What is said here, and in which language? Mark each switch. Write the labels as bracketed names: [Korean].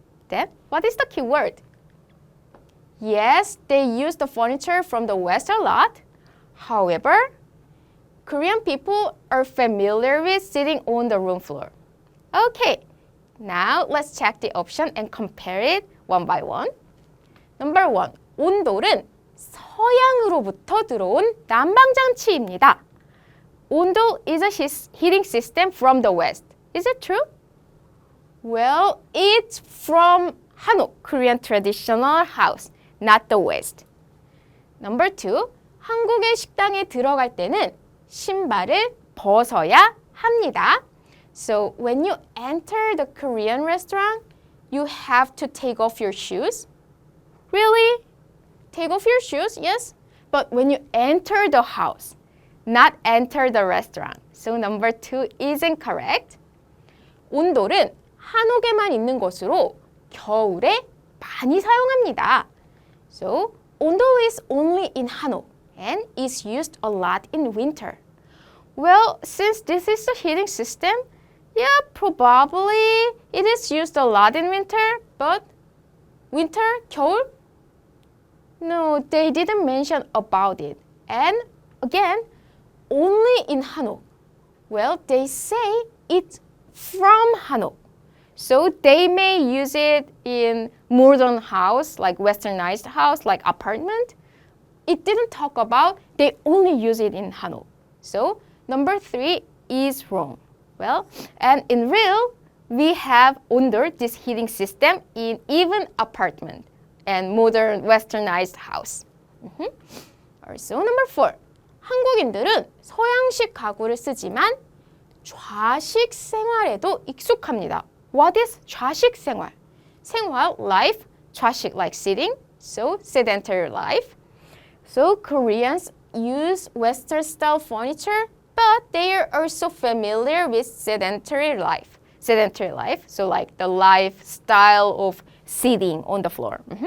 [English] Then, what is the key word? Yes, they use the furniture from the West a lot. However, Korean people are familiar with sitting on the room floor. Okay, now let's check the option and compare it one by one. Number 1, [Korean] 온돌은 서양으로부터 들어온 난방장치입니다. [English] 온돌 is a heating system from the West. Is it true? Well, it's from Hanok, Korean traditional house, not the West. Number 2, [Korean] 한국의 식당에 들어갈 때는 신발을 벗어야 합니다. [English] So when you enter the Korean restaurant, you have to take off your shoes. Really? Take off your shoes? Yes. But when you enter the house, not enter the restaurant. So number 2 isn't correct. [Korean] 온돌은 한옥에만 있는 것으로 겨울에 많이 사용합니다. [English] So 온돌 is only in Hanok and is used a lot in winter. Well, since this is a heating system, yeah, probably it is used a lot in winter, but winter, 겨울? No, they didn't mention about it. And again, only in Hanok. Well, they say it's from Hanok. So they may use it in modern house, like westernized house, like apartment. It didn't talk about they only use it in Hanok. So number 3 is wrong. Well, and in real, we have under this heating system in even apartment and modern westernized house. So number 4, [Korean] 한국인들은 서양식 가구를 쓰지만 좌식 생활에도 익숙합니다. [English] What is 좌식 생활? 생활, life, 좌식, like sitting, so sedentary life. So Koreans use Western style furniture, but they are also familiar with sedentary life. Sedentary life, so like the lifestyle of sitting on the floor.